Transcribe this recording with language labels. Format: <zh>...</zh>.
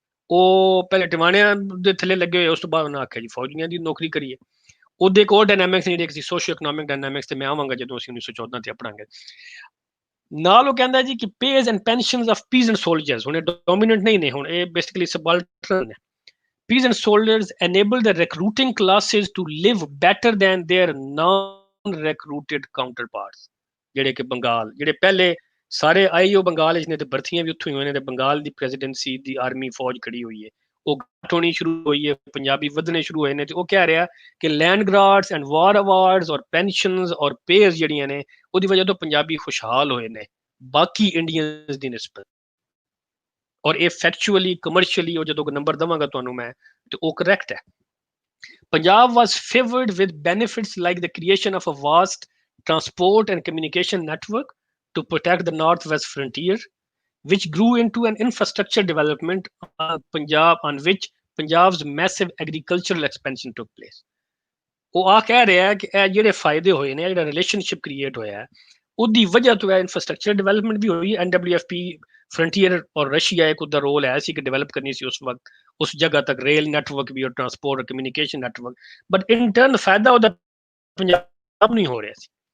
<pa>ਉਹ ਪਹਿਲੇ ਟਿਵਾਣਿਆਂ ਦੇ ਥੱਲੇ ਲੱਗੇ ਹੋਏ, ਉਸ ਤੋਂ ਬਾਅਦ ਉਹਨਾਂ ਆਖਿਆ ਜੀ ਫੌਜੀਆਂ ਦੀ ਨੌਕਰੀ ਕਰੀਏ। ਉਹਦੇ ਇੱਕ ਹੋਰ ਡਾਇਨਾਮਿਕਸ ਜਿਹੜੇ ਸੀ ਸੋਸ਼ੀਓ ਇਕਨੋਮਿਕ ਡਾਇਨਾਮਿਕਸ, ਤੇ ਮੈਂ ਆਵਾਂਗਾ ਜਦੋਂ ਅਸੀਂ 1914 ਤੇ ਪੜਾਂਗੇ। ਨਾਲ ਉਹ ਕਹਿੰਦਾ ਜੀ ਕਿ</pa> <en>pays and pensions of peasant soldiers,</en> <pa>ਹੁਣ ਇਹ ਡੋਮੀਨੈਂਟ ਨਹੀਂ ਨੇ, ਹੁਣ ਇਹ ਬੇਸਿਕਲੀ ਸਬਆਲਟਰਨ ਨੇ।</pa> <en>Peasant soldiers enable the recruiting classes to live better than their non-recruited counterparts।</en> <pa>ਜਿਹੜੇ ਕਿ ਬੰਗਾਲ, ਜਿਹੜੇ ਪਹਿਲੇ ਸਾਰੇ ਆਈ ਉਹ ਬੰਗਾਲ ਵਿੱਚ ਨੇ ਤੇ ਭਰਤੀਆਂ ਵੀ ਉੱਥੋਂ ਹੀ ਹੋਏ ਨੇ, ਤੇ ਬੰਗਾਲ ਦੀ ਪ੍ਰੈਜ਼ੀਡੈਂਸੀ ਦੀ ਆਰਮੀ ਫੌਜ ਖੜੀ ਹੋਈ ਹੈ, ਉਹ ਹੋਣੀ ਸ਼ੁਰੂ ਹੋਈ ਹੈ, ਪੰਜਾਬੀ ਵਧਣੇ ਸ਼ੁਰੂ ਹੋਏ ਨੇ, ਤੇ ਉਹ ਕਹਿ ਰਿਹਾ ਕਿ</pa> <en>land grants and war awards</en> <pa>ਔਰ ਪੈਨਸ਼ਨਸ ਔਰ ਪੇਜ਼ ਜਿਹੜੀਆਂ ਨੇ ਉਹਦੀ ਵਜ੍ਹਾ ਤੋਂ ਪੰਜਾਬੀ ਖੁਸ਼ਹਾਲ ਹੋਏ ਨੇ ਬਾਕੀ ਇੰਡੀਅਨਸ ਦੀ ਨਿਸਬਤ। ਔਰ ਇਹ ਫੈਕਚੁਅਲੀ ਕਮਰਸ਼ੀਅਲੀ ਉਹ ਜਦੋਂ ਨੰਬਰ ਦੇਵਾਂਗਾ ਤੁਹਾਨੂੰ ਮੈਂ ਤੇ ਉਹ ਕਰੈਕਟ ਹੈ।</pa> <en>Punjab was favored with benefits like the creation of a vast transport and communication network to protect the northwest frontier, which grew into an infrastructure development on which Punjab's massive agricultural expansion took place।</en> <pa>ਉਹ ਆ ਕਹਿ ਰਿਹਾ ਕਿ ਇਹ ਜਿਹੜੇ ਫਾਇਦੇ ਹੋਏ ਨੇ, ਜਿਹੜਾ ਰਿਲੇਸ਼ਨਸ਼ਿਪ ਕ੍ਰੀਏਟ ਹੋਇਆ ਉਹਦੀ ਵਜ੍ਹਾ ਤੋਂ ਇਨਫਰਾਸਟ੍ਰਕਚਰ ਡਿਵੈਲਪਮੈਂਟ ਵੀ ਹੋਈ। NWFP ਫਰੰਟੀਅਰ ਔਰ ਰਸ਼ੀਆ ਇੱਕ ਉਹਦਾ ਰੋਲ ਹੈ ਸੀ ਕਿ ਡਿਵੈਲਪ ਕਰਨੀ ਸੀ ਉਸ ਵਕਤ, ਉਸ ਜਗ੍ਹਾ ਤੱਕ ਰੇਲ ਨੈਟਵਰਕ ਵੀ ਔਰ transport communication network,</pa> <en>but in turn</en> <pa>ਫਾਇਦਾ ਉਹਦਾ ਪੰਜਾਬ ਨੂੰ ਹੀ ਹੋ ਰਿਹਾ ਸੀ।</pa>